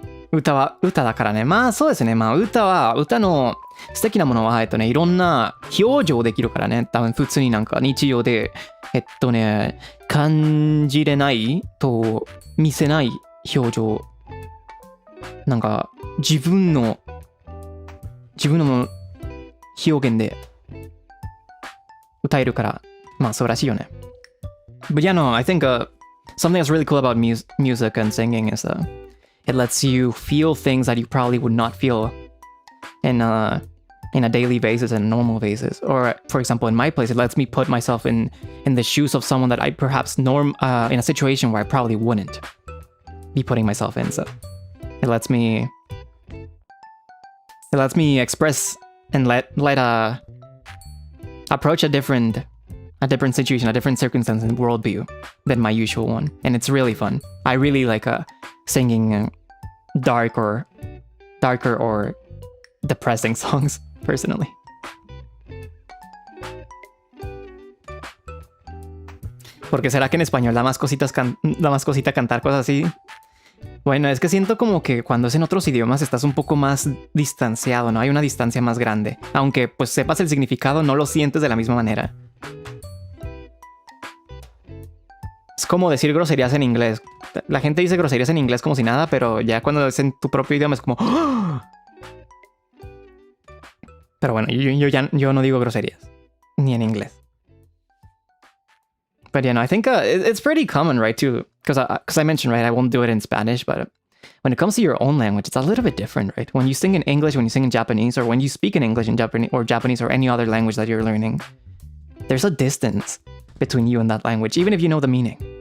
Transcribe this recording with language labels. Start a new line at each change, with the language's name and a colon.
Japanese: 歌は歌だからね。まあそうですね。まあ歌の素敵なものはいろんな表情できるからね。多分普通になんか日常で感じれないと見せない表情。なんか自分の表現で歌えるから、まあそうらしいよね。
English: But yeah, no, I think something that's really cool about music and singing is it lets you feel things that you probably would not feel in a daily basis and a normal basis. Or, for example, in my place, it lets me put myself in the shoes of someone that I perhaps in a situation where I probably wouldn't be putting myself in. So it lets me express and let approach a different situation, a different circumstance and worldview than my usual one. And it's really fun. I really like singing darker or depressing songs, personally.
Spanish: Porque será que en español da más cosita cantar cosas así. Bueno, es que siento como que cuando es en otros idiomas estás un poco más distanciado, ¿no? Hay una distancia más grande. Aunque pues sepas el significado, no lo sientes de la misma manera. Es como decir groserías en inglés. La gente dice groserías en inglés como si nada, pero ya cuando es en tu propio idioma es como... ¡Oh! Pero bueno, yo no digo groserías. Ni en inglés.
English: But yeah, no, I think it's pretty common, right, too? Because I mentioned, right, I won't do it in Spanish, but when it comes to your own language, it's a little bit different, right? When you sing in English, when you sing in Japanese, or when you speak in English and Japanese or any other language that you're learning, there's a distance between you and that language, even if you know the meaning.